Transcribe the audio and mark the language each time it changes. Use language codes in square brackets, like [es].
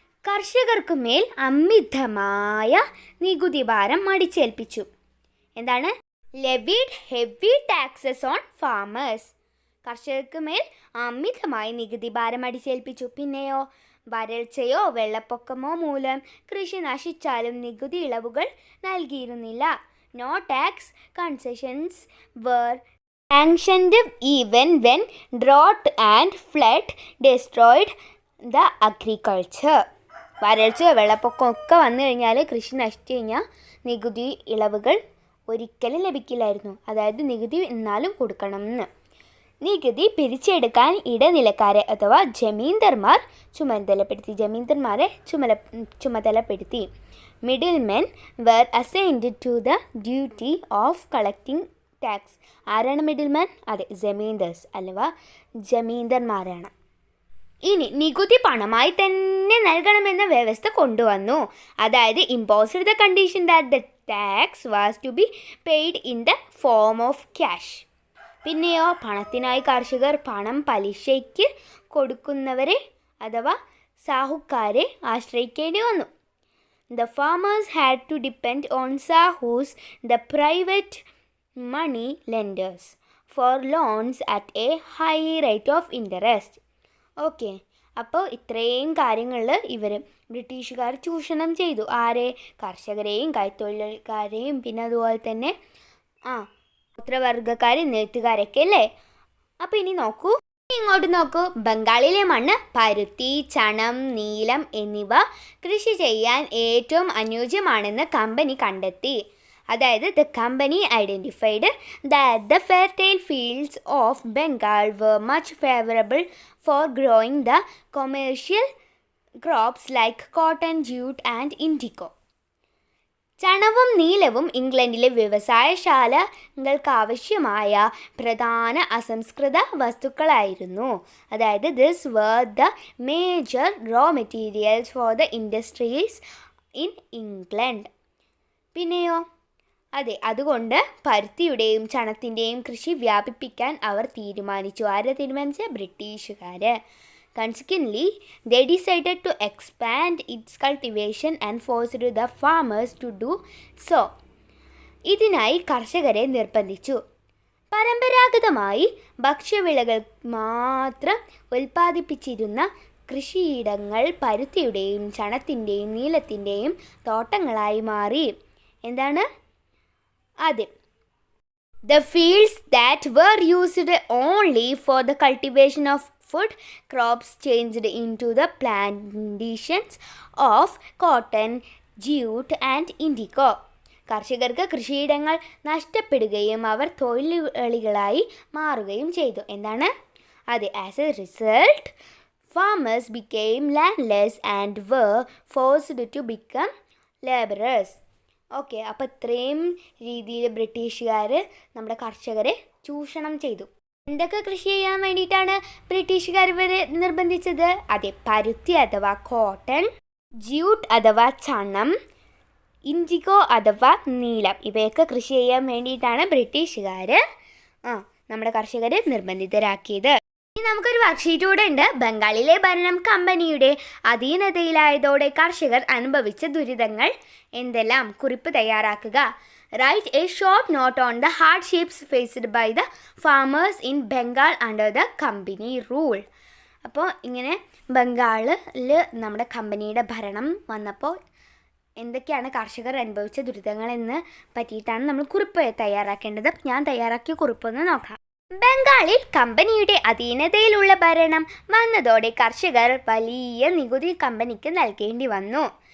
[ml] കർഷകർക്ക് മേൽ അമിതമായ നികുതി ഭാരം അടിച്ചേൽപ്പിച്ചു. എന്താണ്? [en] Levied heavy taxes on farmers. [ml] കർഷകർക്ക് മേൽ അമിതമായ നികുതി ഭാരം അടിച്ചേൽപ്പിച്ചു. പിന്നെയോ വരൾച്ചയോ വെള്ളപ്പൊക്കമോ മൂലം കൃഷി നശിച്ചാലും നികുതി ഇളവുകൾ നൽകിയിരുന്നില്ല. [en] No tax concessions were sanctioned even when drought and flood destroyed the agriculture. [ml] വരൾച്ചയോ വെള്ളപ്പൊക്കമോ ഒക്കെ വന്നു കഴിഞ്ഞാൽ, കൃഷി നശിച്ചു കഴിഞ്ഞാൽ നികുതി ഇളവുകൾ ഒരിക്കലും ലഭിക്കില്ലായിരുന്നു. അതായത് നികുതി എന്നാലും കൊടുക്കണം എന്ന്. നികുതി പിരിച്ചെടുക്കാൻ ഇടനിലക്കാരെ അഥവാ ജമീന്ദാർമാരെ ചുമതലപ്പെടുത്തി. [en] middlemen were assigned to the duty of collecting tax. [ml] ആരാണ് മിഡിൽമാൻ? അതെ, ജമീന്ദാർസ് അഥവാ ജമീന്ദാർമാരാണ്. ഇനി നികുതി പണമായി തന്നെ നൽകണമെന്ന വ്യവസ്ഥ കൊണ്ടുവന്നു. അതായത് [en] Imposed the condition that the tax was to be paid in the form of cash. [ml] പിന്നെയോ പണത്തിനായി കർഷകർ പണം പലിശയ്ക്ക് കൊടുക്കുന്നവരെ അഥവാ സാഹുക്കാരെ ആശ്രയിക്കേണ്ടി വന്നു. [en] The farmers had to depend on sahus, the private money lenders, for loans at a high rate of interest. [ml] Okay, അപ്പോൾ ഇത്രയും കാര്യങ്ങളിൽ ഇവർ ബ്രിട്ടീഷുകാർ ചൂഷണം ചെയ്തു. ആരെ? കർഷകരെയും കൈത്തൊഴിലാളിക്കാരെയും പിന്നെ അതുപോലെ തന്നെ ഗോത്രവർഗ്ഗക്കാർ, നെയ്ത്തുകാരൊക്കെ അല്ലേ. അപ്പോൾ ഇനി നോക്കൂ, ഇങ്ങോട്ട് നോക്കൂ. ബംഗാളിലെ മണ്ണ് പരുത്തി, ചണം, നീലം എന്നിവ കൃഷി ചെയ്യാൻ ഏറ്റവും അനുയോജ്യമാണെന്ന് കമ്പനി കണ്ടെത്തി. അതായത് [en] The company identified that the fertile fields of Bengal were much favourable for growing the commercial crops like cotton, jute and indigo. [ml] ചണവും നീലവും ഇംഗ്ലണ്ടിലെ വ്യവസായശാലകൾക്കാവശ്യമായ പ്രധാന അസംസ്കൃത വസ്തുക്കളായിരുന്നു. അതായത് [en] This were the major raw materials for the industries in England. [ml] പിന്നെയോ അതെ, അതുകൊണ്ട് പരുത്തിയുടെയും ചണത്തിൻ്റെയും കൃഷി വ്യാപിപ്പിക്കാൻ അവർ തീരുമാനിച്ചു. ആരെ തീരുമാനിച്ച? ബ്രിട്ടീഷുകാർ. [en] Consequently, they decided to expand its cultivation and forced the farmers to do so. [ml] ഇതിനായി കർഷകരെ നിർബന്ധിച്ചു. പരമ്പരാഗതമായി ഭക്ഷ്യവിളകൾ മാത്രം ഉൽപ്പാദിപ്പിച്ചിരുന്ന കൃഷിയിടങ്ങൾ പരുത്തിയുടെയും ചണത്തിൻ്റെയും നീലത്തിൻ്റെയും തോട്ടങ്ങളായി മാറി. എന്താണ്? അതെ, [en] the fields that were used only for the cultivation of food crops changed into the plantations of cotton, jute and indigo. [ml] കർഷകർക്ക് കൃഷിയിടങ്ങൾ നഷ്ടപ്പെടുകയും അവർ തൊഴിലാളികളായി മാറുകയും ചെയ്തു. എന്താണ്? അതെ, [en] As a result farmers became landless and were forced to become labourers. [ml] Okay, അപ്പോൾ ഇത്രയും രീതിയിൽ ബ്രിട്ടീഷുകാർ നമ്മുടെ കർഷകരെ ചൂഷണം ചെയ്തു. എന്തൊക്കെ കൃഷി ചെയ്യാൻ വേണ്ടിയിട്ടാണ് ബ്രിട്ടീഷുകാർ ഇവരെ നിർബന്ധിച്ചത്? അതെ, പരുത്തി അഥവാ കോട്ടൺ, ജ്യൂട്ട് അഥവാ ചണം, ഇൻഡിഗോ അഥവാ നീലം, ഇവയൊക്കെ കൃഷി ചെയ്യാൻ വേണ്ടിയിട്ടാണ് ബ്രിട്ടീഷുകാർ നമ്മുടെ കർഷകരെ നിർബന്ധിതരാക്കിയത്. ഇനി നമുക്കൊരു വർക്ക്ഷീറ്റ് കൂടെ ഉണ്ട്. ബംഗാളിലെ ഭരണം കമ്പനിയുടെ അധീനതയിലായതോടെ കർഷകർ അനുഭവിച്ച ദുരിതങ്ങൾ എന്തെല്ലാം? കുറിപ്പ് തയ്യാറാക്കുക. [en] Write a short note on the hardships faced by the farmers in Bengal under the company rule. [ml] അപ്പോൾ ഇങ്ങനെ ബംഗാളിൽ നമ്മുടെ കമ്പനിയുടെ ഭരണം വന്നപ്പോൾ എന്തൊക്കെയാണ് കർഷകർ അനുഭവിച്ച ദുരിതങ്ങളെന്ന് പറ്റിയിട്ടാണ് നമ്മൾ കുറിപ്പ് തയ്യാറാക്കേണ്ടത്. ഞാൻ തയ്യാറാക്കിയ കുറിപ്പൊന്ന് നോക്കാം. ബംഗാളിൽ കമ്പനിയുടെ അധീനതയിലുള്ള ഭരണം വന്നതോടെ കർഷകർ വലിയ നികുതി കമ്പനിക്ക് നൽകേണ്ടി വന്നു.